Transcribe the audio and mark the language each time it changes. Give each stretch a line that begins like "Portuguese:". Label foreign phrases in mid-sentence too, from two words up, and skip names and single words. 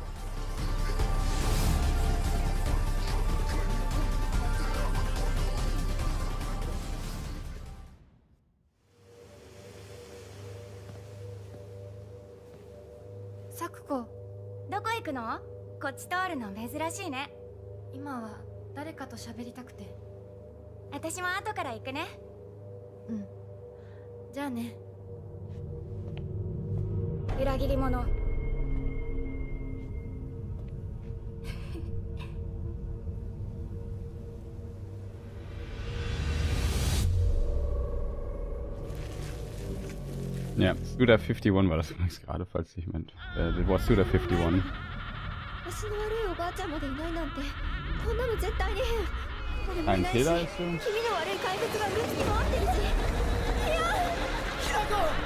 Japanese: サクコ、どこ行くの？こっち通るの珍しいね。今は誰かと喋りたくて。私も後から行くね。うん。じゃあね。裏切り者。
German: Ja, Suda 51 war das übrigens gerade, falls ich meint. Das war Suda 51.
Japanese: 足の悪いおばあちゃんまでいないなんて、こんなの絶対に変。俺もいないし、気味の悪い怪物がうろつき回ってるし。いや、ひなこ。